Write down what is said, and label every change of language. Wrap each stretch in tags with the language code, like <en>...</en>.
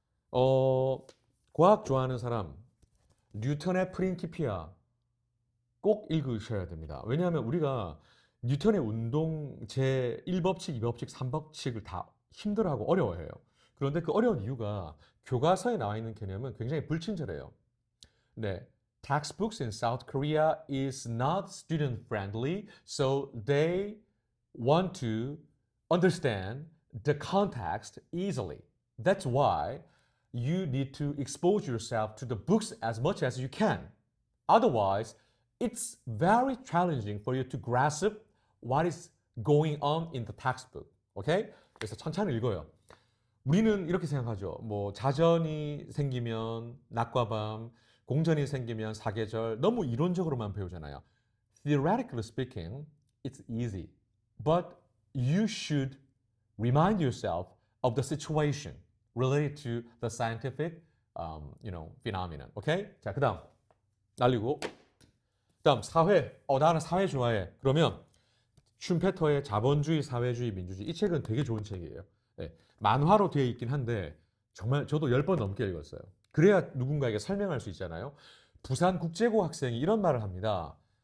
<ko>과학 좋아하는 사람 뉴턴의 프린키피아 꼭 읽으셔야 됩니다. 왜냐하면 우리가 뉴턴의 운동 제 1법칙, 2법칙, 3법칙을 다 힘들어하고 어려워해요. 그런데 그 어려운 이유가 교과서에 나와 있는 개념은 굉장히 불친절해요. 네.</ko> <en>Textbooks in South Korea is not student friendly, so they want to understand the context easily. That's why you need to expose yourself to the books as much as you can. Otherwise, it's very challenging for you to grasp what is going on in the textbook. Okay?</en> <ko>그래서 천천히 읽어요. 우리는 이렇게 생각하죠. 뭐 자전이 생기면 낮과 밤, 공전이 생기면 사계절 너무 이론적으로만 배우잖아요.</ko> <en>Theoretically speaking, it's easy. But you should remind yourself of the situation related to the scientific phenomenon. Okay?</en> <ko>자, 그다음 날리고 그다음 사회. 나는 사회 좋아해. 그러면 슈페터의 자본주의, 사회주의, 민주주의 이 책은 되게 좋은 책이에요. 네, 만화로 되어 있긴 한데 정말 저도 10번 넘게 읽었어요. 그래야 누군가에게 설명할 수 있잖아요. 부산국제고 학생이 이런 말을 합니다.</ko>